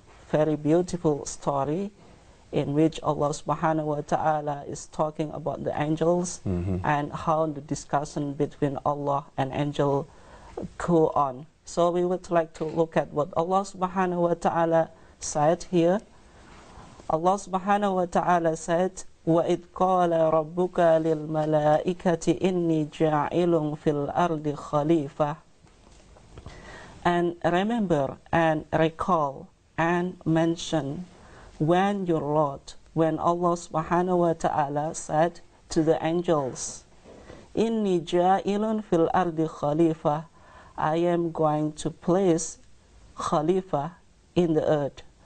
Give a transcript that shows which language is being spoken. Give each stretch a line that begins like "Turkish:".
English: Very beautiful story in which Allah subhanahu wa ta'ala is talking about the angels and how the discussion between Allah and angel go on. So we would like to look at what Allah subhanahu wa ta'ala said here. Allah subhanahu wa ta'ala said,
Arabic: وَإِذْ قَالَ رَبُّكَ لِلْمَلَائِكَةِ إِنِّي جَاعِلٌ فِي الْأَرْضِ خَلِيفَةً.
English: And remember and recall and mention when your Lord, when Allah subhanahu wa ta'ala said to the angels,
Arabic: Inni ja'ilun fil ardi khalifa,
English: I am going to place khalifa in the earth.